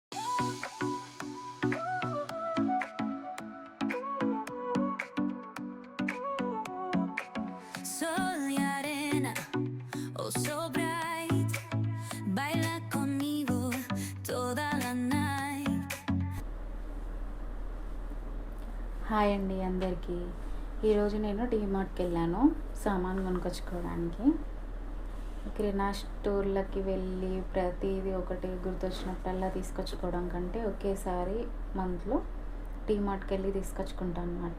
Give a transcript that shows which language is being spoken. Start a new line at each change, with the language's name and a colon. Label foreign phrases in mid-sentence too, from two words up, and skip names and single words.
Spanish: Sol y arena,
English: oh so bright,
Spanish: baila conmigo toda la night.
Telugu: హాయ్ అండి అందరికీ. ఈరోజు నేను డీమార్ట్కి వెళ్ళాను సామాన్ కొనుక్కొచ్చుకోవడానికి. కిరాణా స్టోర్లకి వెళ్ళి ప్రతిదీ ఒకటి గుర్తొచ్చినప్పుడల్లా తీసుకొచ్చుకోవడం కంటే ఒకేసారి మంత్లో డీమార్ట్కి వెళ్ళి తీసుకొచ్చుకుంటాను అనమాట.